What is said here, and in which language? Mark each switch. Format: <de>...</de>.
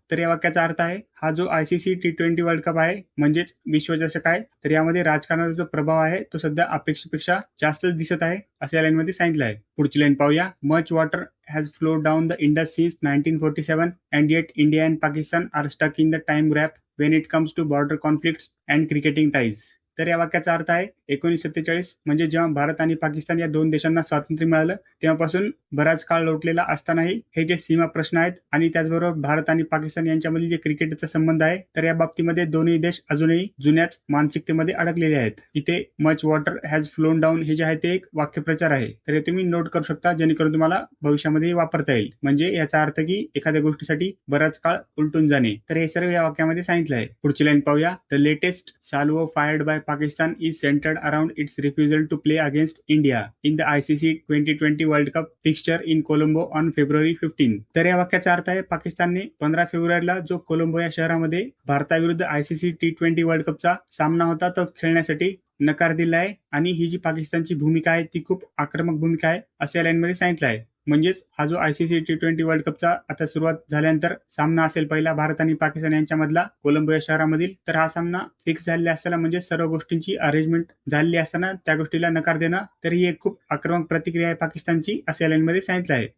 <mr>तर या वाक्याचा अर्थ आहे हा जो आयसीसी T20 वर्ल्ड कप आहे म्हणजेच विश्वचषक आहे, तर यामध्ये राजकारणाचा जो प्रभाव आहे तो सध्या अपेक्षेपेक्षा जास्तच दिसत आहे असं या लाईन मध्ये सांगितलं आहे. पुढची लाईन पाहूया.</mr> <en>Much water has flowed down the Indus since 1947 and yet India and Pakistan are stuck in the time gap when it comes to border conflicts and cricketing ties.</en> <mr>तर या वाक्याचा अर्थ आहे 1947 म्हणजे जेव्हा भारत आणि पाकिस्तान या दोन देशांना स्वातंत्र्य मिळालं तेव्हापासून बराच काळ लोटलेला असतानाही हे जे सीमा प्रश्न आहेत आणि त्याचबरोबर भारत आणि पाकिस्तान यांच्यामधील जे क्रिकेटचा संबंध आहे तर या बाबतीमध्ये दोन्ही देश अजूनही जुन्याच मानसिकतेमध्ये अडकलेले आहेत. इथे</mr> <en>much water has flown down</en> <mr>हे जे आहे ते एक वाक्यप्रचार आहे, तर हे तुम्ही नोट करू शकता जेणेकरून तुम्हाला भविष्यामध्ये वापरता येईल. म्हणजे याचा अर्थ की एखाद्या गोष्टीसाठी बराच काळ उलटून जाणे, तर हे सर्व या वाक्यामध्ये सांगितलं आहे. पुढची लाईन पाहूया.</mr> <en>The latest salvo fired by Pakistan is centered around its refusal to play against India in the ICC 2020 World Cup fixture in Colombo on February 15.</en> <mr>तर या वाक्याचा अर्थ आहे पाकिस्तानने 15 फेब्रुवारीला जो कोलंबो या शहरामध्ये भारताविरुद्ध आयसीसी T20 वर्ल्ड कपचा सामना होता तो खेळण्यासाठी नकार दिला आहे. आणि ही जी पाकिस्तानची भूमिका आहे ती खूप आक्रमक भूमिका आहे असं या लाईनमध्ये सांगितलं आहे. म्हणजेच हा जो आयसीसी T20 वर्ल्ड कपचा आता सुरुवात झाल्यानंतर सामना असेल पहिला भारत आणि पाकिस्तान यांच्यामधला कोलंबो या शहरामधील, तर हा सामना फिक्स झालेला असताना म्हणजे सर्व गोष्टींची अरेंजमेंट झालेली असताना त्या गोष्टीला नकार देणं, तर ही एक खूप आक्रमक प्रतिक्रिया आहे पाकिस्तानची असं या लाईनमध्ये सांगितलं आहे.</mr>